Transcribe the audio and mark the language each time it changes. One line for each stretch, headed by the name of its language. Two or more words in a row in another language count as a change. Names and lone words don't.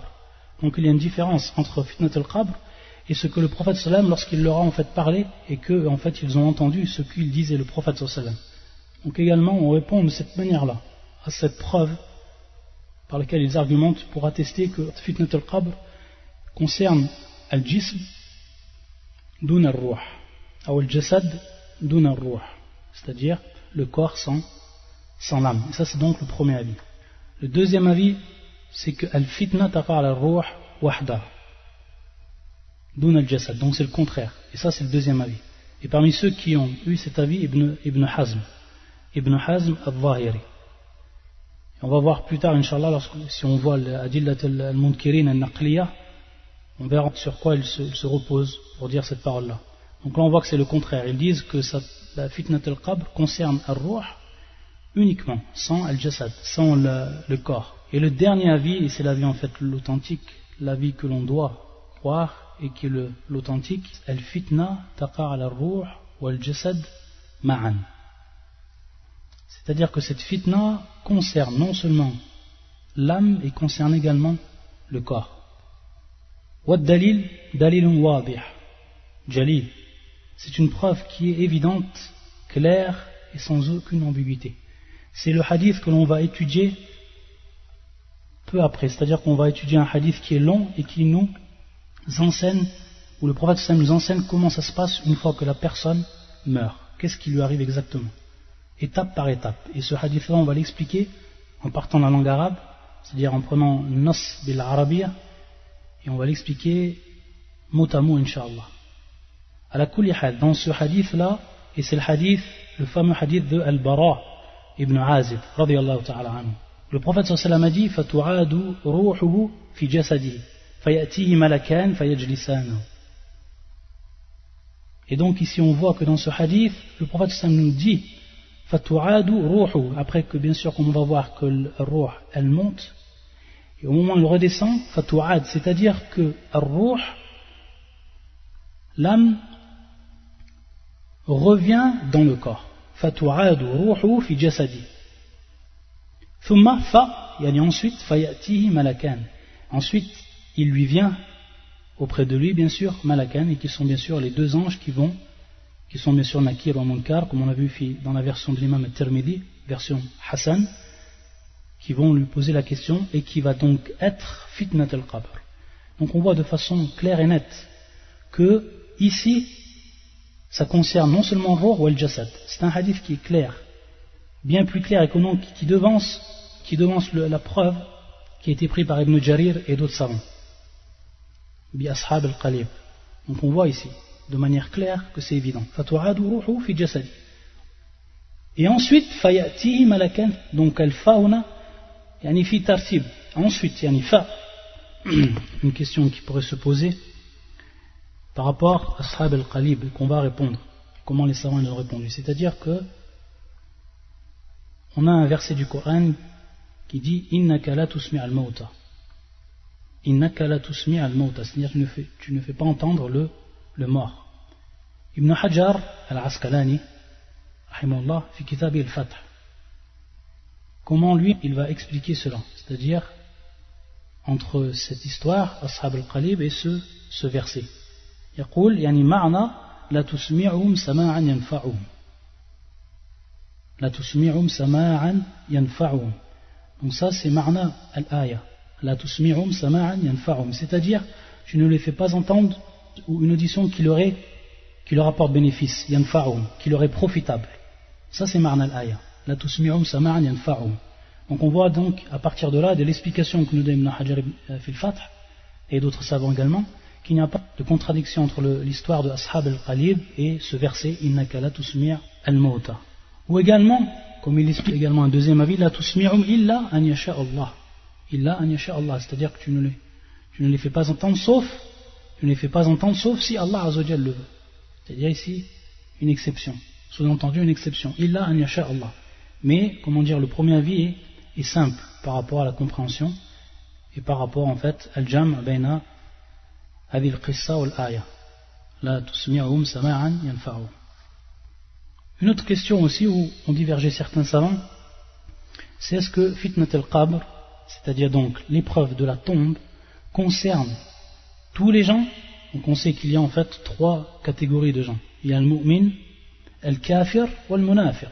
French: Donc il y a une différence entre
Arabic: فتنة القبر
French: et ce que le prophète sallam, lorsqu'il leur a en fait parlé, et que en fait ils ont entendu ce qu'il disait le prophète sallam. Donc également on répond de cette manière-là à cette preuve par laquelle ils argumentent pour attester que
Arabic: فتنة القبر
French: concerne
Arabic: الجسم دون الروح
French: ou
Arabic: الجسد دون الروح,
French: c'est-à-dire le corps sans l'âme. Et ça c'est donc le premier avis. Le deuxième avis, c'est que
Arabic: الفتنة تقع على الروح وحدها دون الجسد,
French: donc c'est le contraire. Et ça c'est le deuxième avis. Et parmi ceux qui ont eu cet avis, Ibn Hazm al-Zahiri. On va voir plus tard, Inch'Allah, si on voit l'
Arabic: أدلة المنكرين النقلية,
French: on verra sur quoi il se repose pour dire cette parole-là. Donc là on voit que c'est le contraire. Ils disent que la
Arabic: فتنة القبر
French: concerne al-ruh uniquement, sans al-jasad, sans le corps. Et le dernier avis, et c'est l'avis en fait l'authentique, l'avis que l'on doit croire et qui est l'authentique,
Arabic: الفتنة تقع على الروح والجسد معا.
French: C'est-à-dire que cette fitna concerne non seulement l'âme et concerne également le corps.
Arabic: والدليل دليل واضح جليل.
French: C'est une preuve qui est évidente, claire et sans aucune ambiguïté. C'est le hadith que l'on va étudier peu après, c'est-à-dire qu'on va étudier un hadith qui est long et qui nous enseigne, où le prophète sallam nous enseigne comment ça se passe une fois que la personne meurt. Qu'est-ce qui lui arrive exactement, étape par étape. Et ce hadith-là, on va l'expliquer en partant de la langue arabe, c'est-à-dire en prenant
Arabic: نص بالعربية,
French: et on va l'expliquer mot à mot, incha'Allah.
Arabic: على كل حال,
French: dans ce hadith-là, et c'est le fameux hadith de Al-Bara ibn Azib,
Arabic: رضي الله تعالى عنه.
French: Le prophète
Arabic: صلى الله عليه وسلم
French: a dit
Arabic: فَتُعَادُ رُوحُهُ فِي جَسَدِهِ فَيَأْتِيهِ مَلَكَانِ فَيَجْلِسَانَهُ.
French: Et donc ici on voit que dans ce hadith, le prophète
Arabic: صلى الله عليه وسلم
French: nous dit
Arabic: فَتُعَادُ رُوحُهُ,
French: après que bien sûr on va voir que le ruh elle monte, et au moment où elle redescend, فَتُعَادُ, c'est-à-dire que le ruh, l'âme, revient dans le corps.
Arabic: فَتُعَادُ رُوحُهُ فِي جَسَدِهِ ثم يعني ensuite فيأتيه ملكان.
French: Ensuite il lui vient auprès de lui bien sûr malakan, et qui sont bien sûr les deux anges qui sont bien sûr Nakir ou Munkar, comme on a vu dans la version de l'imam al-Tirmidhi, version Hassan, qui vont lui poser la question et qui va donc être fitnat al-qabr. Donc on voit de façon claire et nette que ici ça concerne non seulement le ruh ou al-jasad. C'est un hadith qui est clair, bien plus clair et qui devance la preuve qui a été prise par Ibn Jarir et d'autres savants,
Arabic: بأصحاب القليب.
French: Donc on voit ici de manière claire que c'est évident.
Arabic: فتعاد روحه في جسده.
French: Et ensuite
Arabic: فيأتيه ملكان, donc الفاء يعني في الترتيب.
French: Ensuite
Arabic: يعني ف,
French: une question qui pourrait se poser par rapport à
Arabic: أصحاب القليب,
French: qu'on va répondre. Comment les savants ont répondu? C'est-à-dire que on a un verset du Coran qui dit
Arabic: إنك لا تسمع الموتى. إنك لا تسمع الموتى,
French: c'est-à-dire tu ne fais pas entendre le mort.
Arabic: ابن حجر العسقلاني رحمه الله في كتاب الفتح,
French: comment lui il va expliquer cela, c'est-à-dire entre cette histoire
Arabic: أصحاب القليب
French: et ce verset.
Arabic: يقول يعني معنى لا تسمعهم سماعا ينفعهم. لا تسمعهم سماعا ينفعهم.
French: Donc ça c'est
Arabic: معنى الآية. لا تسمعهم سماعا ينفعهم.
French: C'est-à-dire, tu ne les fais pas entendre ou une audition qui leur apporte bénéfice, yanfa'um, qui leur est profitable. Ça c'est
Arabic: معنى الآية. لا تسمعهم سماعا ينفعهم.
French: Donc on voit donc à partir de là, de l'explication que nous donne Ibn Hajar
Arabic: في الفتح
French: et d'autres savants également, qu'il n'y a pas de contradiction entre l'histoire de
Arabic: أصحاب القليب
French: et ce verset
Arabic: إنك لا تسمع الموتى.
French: Ou également, comme il explique également un deuxième avis,
Arabic: لا تسمعهم إلا أن يشاء الله. إلا أن يشاء الله,
French: c'est-à-dire que tu ne les fais pas entendre sauf si
Arabic: الله عز وجل
French: le veut. C'est-à-dire ici une exception, sous-entendu une exception.
Arabic: إلا أن يشاء الله.
French: Mais comment dire, le premier avis est simple par rapport à la compréhension et par rapport en fait
Arabic: الجمع بين هذه القصة والآية. لا تسمعهم سماعا ينفعه.
French: Une autre question aussi où ont divergé certains savants, c'est est-ce que
Arabic: فتنة القبر,
French: c'est-à-dire donc l'épreuve de la tombe, concerne tous les gens? Donc on sait qu'il y a en fait 3 catégories de gens. Il y a le mu'min, le kafir ou le munafiq.